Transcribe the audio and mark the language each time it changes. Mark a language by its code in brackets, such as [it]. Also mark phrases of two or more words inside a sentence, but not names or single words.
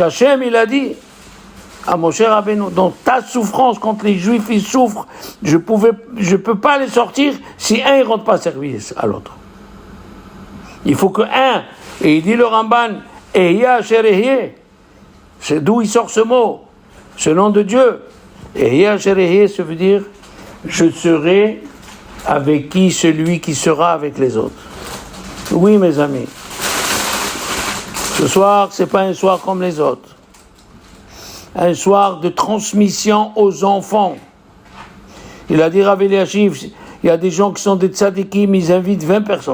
[fr] Parce qu'Hachem, il a dit, à Moshe Rabbeinu, dans ta souffrance, quand les Juifs ils souffrent, je peux pas les sortir si un ne rentre pas service à l'autre. Il faut que un, et il dit le Ramban, [he] אהיה אשר אהיה, [fr] c'est d'où il sort ce mot, ce nom de Dieu. [he] אהיה אשר אהיה, [fr] ça veut dire, je serai avec qui celui qui sera avec les autres. Oui, mes amis. Ce soir, c'est pas un soir comme les autres. Un soir de transmission aux enfants. Il a dit Rav Eliashiv, il y a des gens qui sont des tzadikim, ils invitent 20 personnes.